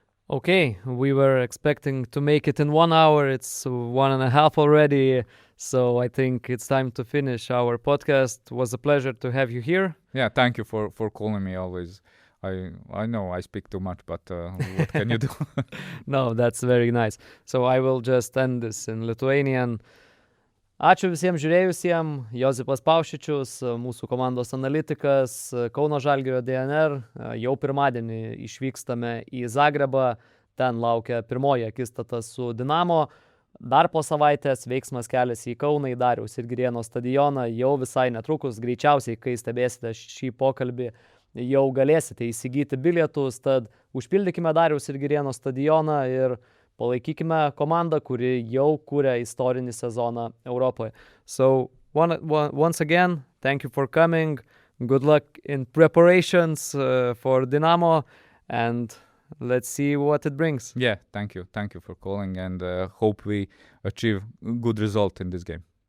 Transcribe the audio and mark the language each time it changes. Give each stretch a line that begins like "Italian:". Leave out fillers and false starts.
English: Okay, we were expecting to make it in 1 hour. It's 1.5 already. So I think it's time to finish our podcast. It was a pleasure to have you here. Yeah, thank you for calling me always. I know I speak too much, but what can you do? No, that's very nice. So I will just end this in Lithuanian.
Lithuanian: Ačiū visiems žiūrėjusiems. Josipas Paušičius, mūsų komandos analitikas, Kauno Žalgirio DNR. Jau pirmadienį išvykstame į Zagrebą. Ten laukia pirmoji akistata su Dinamo. Dar po savaitės veiksmas keliasi į Kauną, į Dariaus ir Girėno stadioną. Jau visai netrukus, greičiausiai, kai stebėsite šį pokalbį, jau galėsite įsigyti bilietus. Tad užpildykime Dariaus ir Girėno stadioną ir palaikykime komandą, kuri jau kuria istorinį sezoną Europoje.
English: So, once again, thank you for coming. Good luck in preparations for Dinamo, and let's see what it brings. Yeah, thank you. Thank you for calling, and hope we achieve good result in this game.